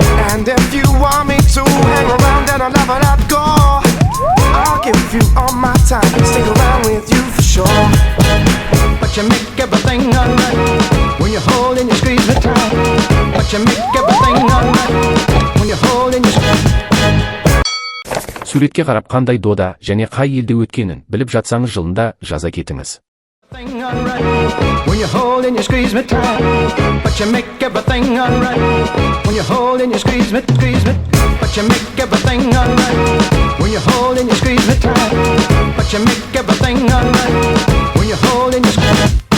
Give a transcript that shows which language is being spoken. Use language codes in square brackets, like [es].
[en] And if you want me to hang around, then I'll never let go. I'll give you all my time, stick around with you for sure. sure. but you make everything alright when you hold and you squeeze me tight. But you make everything alright when you hold and you squeeze. [kk] Суретке қарап қандай дода және қай елде өткенін біліп жатсаңыз жылында жаза кетіңіз. [en] Everything alright when you hold and you squeeze me tight. But you make everything alright when you hold and you squeeze me. But you make everything alright when you hold and you squeeze me tight. But you make everything alright when you hold and you squeeze.